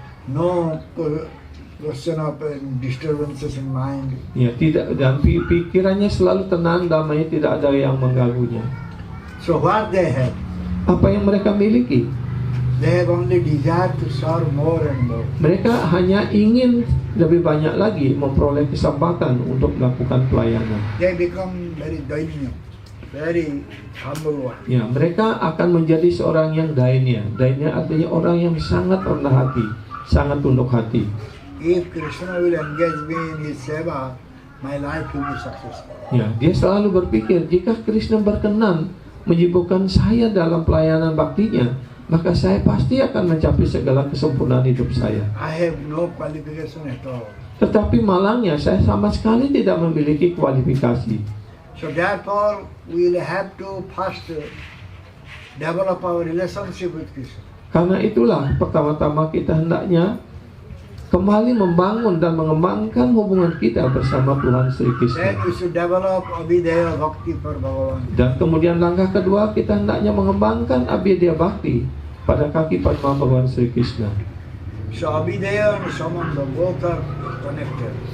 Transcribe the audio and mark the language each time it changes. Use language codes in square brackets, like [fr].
[en] no question of disturbances in mind. [id] Tidak, dan pikirannya selalu tenang, damai, tidak ada yang mengganggunya. [en] So what they have? [id] Apa yang mereka miliki? [en] They have only desire to serve more and more. [id] Mereka hanya ingin lebih banyak lagi memperoleh kesempatan untuk melakukan pelayanan. [en] They become very dainya, very humble one. [id] Ya, mereka akan menjadi seorang yang dainya. Dainya artinya orang yang sangat rendah hati, sangat tunduk hati. [en] If Krishna will engage me in his seva, my life will be successful. [id] Ya, dia selalu berpikir, jika Krishna berkenan menyibukkan saya dalam pelayanan baktinya, maka saya pasti akan mencapai segala kesempurnaan hidup saya. [en] I have no qualification at all. [id] Tetapi malangnya saya sama sekali tidak memiliki kualifikasi. [en] So therefore, we will have to first develop our relationship with Krishna. [id] Karena itulah pertama-tama kita hendaknya kembali membangun dan mengembangkan hubungan kita bersama Tuhan Sri [en] Then [id] Krishna. [en] we should develop Abhidheya Bhakti for Bhagavan. [id] Dan kemudian langkah kedua, kita hendaknya mengembangkan Abhidheya Bhakti pada kaki Padma Bhagavan Sri Krishna. [en] So Abhidheya and Samanda both are connected.